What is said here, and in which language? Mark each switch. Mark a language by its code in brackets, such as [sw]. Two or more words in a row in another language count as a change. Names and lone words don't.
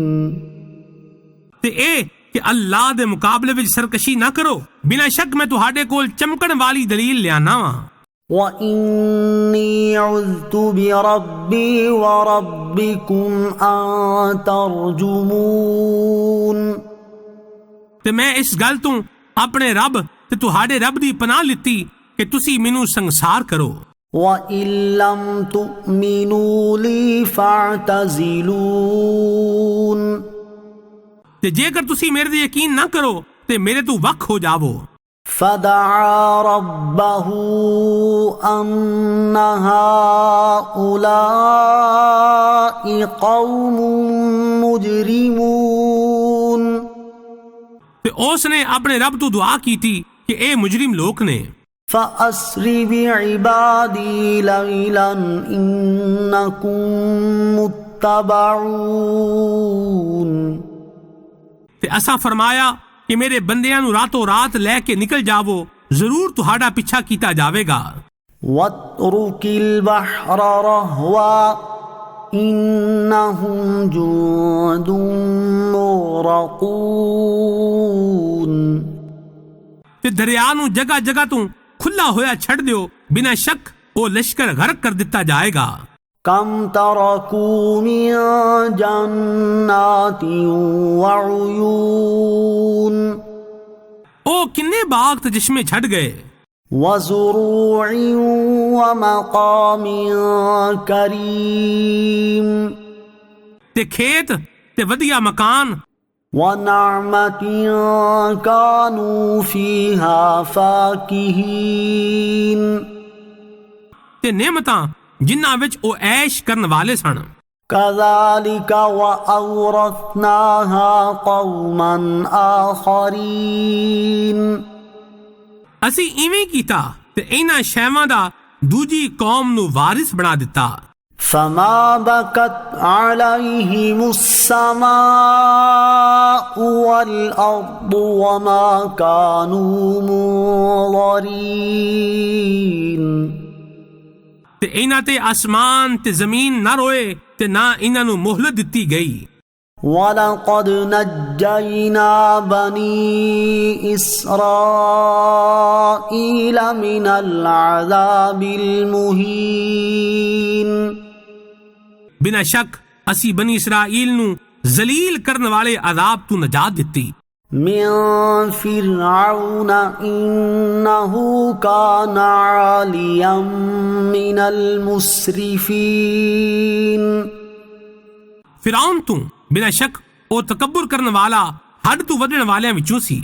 [pa] ਤੇ ਇਹ ਕਿ ਅੱਲਾ ਦੇ ਮੁਕਾਬਲੇ ਵਿੱਚ ਸਰਕਸ਼ੀ ਨਾ ਕਰੋ ਬਿਨਾਂ ਸ਼ੱਕ ਮੈਂ ਤੁਹਾਡੇ ਕੋਲ ਚਮਕਣ ਵਾਲੀ ਦਲੀਲ ਲਿਆਨਾ ਵਾਂ [ar] وإني عذت بربي وربكم أن ترجمون [pa] ਤੇ ਮੈਂ ਇਸ ਗੱਲ ਤੋਂ ਆਪਣੇ ਰੱਬ ਤੇ ਤੁਹਾਡੇ ਰੱਬ ਦੀ ਪਨਾਹ ਲਿੱਤੀ ਕਿ ਤੁਸੀਂ ਮੈਨੂੰ ਸੰਸਾਰ ਕਰੋ [ar] وإن لم تؤمنوا لي فاعتزلون [pa] ਤੇ ਜੇਕਰ ਤੁਸੀਂ ਮੇਰੇ ਤੇ ਯਕੀਨ ਨਾ ਕਰੋ ਤੇ ਮੇਰੇ ਤੋਂ ਵੱਖ ਹੋ ਜਾਵੋ [ar] فدعا ربه أن هؤلاء قوم مجرمون، [pa] تے اس نے اپنے رب تو دعا کی تھی کہ اے مجرم لوگ نے [ar] فَأَسْرِ بِعِبَادِي لَيْلًا إِنَّكُمْ مُتَّبَعُونَ، [pa] تے اساں فرمایا کہ میرے بندیاں نو راتوں رات لے کے نکل جاؤ، ضرور تہاڈا پیچھا کیتا جاوے گا۔ [ar] وَاتْرُكِ الْبَحْرَ رَهْوًا إِنَّهُمْ جُندٌ مُغْرَقُونَ، [pa] تے دریا نو جگہ جگہ تو کھلا ہویا چھڑ دیو، بنا شک وہ لشکر غرق کر دتا جائے گا۔ [ar] كم تركوا من جنات وعيون [pa] او کنے باغ تے چشمے چھڑ گئے، [ar] وزروع ومقام كريم [pa] تے کھیت تے ودیا مکان، [ar] ونعمة كانوا فيها فاكهين [pa] تے نعمتاں جنہاں وچ او عیش کرن والے سن۔ [ar] كذلك وأورثناها قوما آخرين، [pa] اسی ایویں کیتا تے انہاں شیواں دا دوجی قوم نو وارث بنا دتا۔ [ar] فما بكت عليهم السماء والأرض وما كانوا منظرين، [pa] تے انہاں تے آسمان تے زمین نہ روئے تے نہ انہاں نو مہلت دتی گئی۔ [ar] وَلَقَدْ نَجَّيْنَا بَنِي إِسْرَائِيلَ مِنَ الْعَذَابِ الْمُهِينِ، [pa] بنا شک اسی بنی اسرائیل نو ذلیل کرن والے عذاب تو نجات دتی۔ [ar] من فرعون إنه كان عاليا من المسرفين، [pa] فرعون تو بنا شک او تکبر کرن والا حد تو ودن والیاں وچوں سی۔